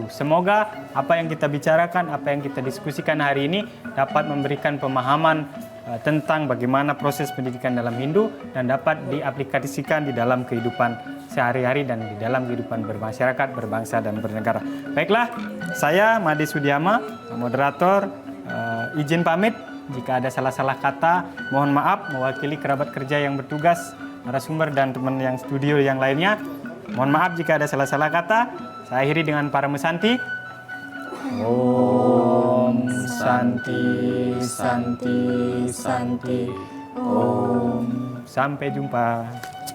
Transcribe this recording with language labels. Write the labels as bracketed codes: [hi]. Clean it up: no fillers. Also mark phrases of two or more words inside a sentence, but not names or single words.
[id] Semoga apa yang kita bicarakan, apa yang kita diskusikan hari ini dapat memberikan pemahaman tentang bagaimana proses pendidikan dalam Hindu dan dapat diaplikasikan di dalam kehidupan sehari-hari dan di dalam kehidupan bermasyarakat, berbangsa, dan bernegara. Baiklah, saya Made Sudiama, moderator, izin pamit. Jika ada salah-salah kata, mohon maaf mewakili kerabat kerja yang bertugas, narasumber, dan teman yang studio yang lainnya. Mohon maaf jika ada salah-salah kata. Saya akhiri dengan para mesanti. [sa] Om Santi, Santi, Santi. [id] Om. Sampai jumpa.